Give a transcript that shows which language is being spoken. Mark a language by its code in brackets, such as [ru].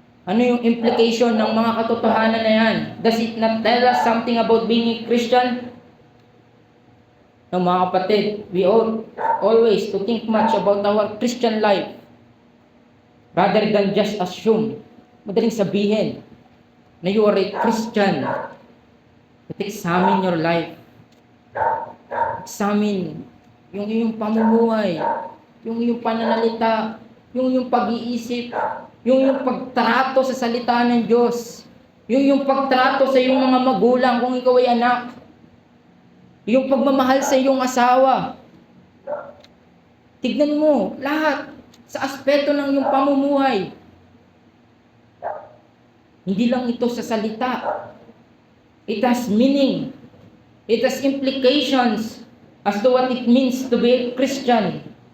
[tl] Ano yung implication ng mga katotohanan na yan? [en] Does it not tell us something about being a Christian? No, [tl] mga kapatid, [en] we ought always to think much about our Christian life rather than just assume. [tl] Madaling sabihin na [en] you are a Christian. But examine your life. [tl] Examine yung iyong pamumuhay, yung iyong pananalita, yung iyong pag-iisip, yung iyong pagtrato sa salita ng Diyos, yung iyong pagtrato sa iyong mga magulang kung ikaw ay anak, yung pagmamahal sa iyong asawa. Tignan mo lahat sa aspeto ng iyong pamumuhay. Hindi lang ito sa salita. [en] It has meaning. It has implications as to what it means to be a Christian.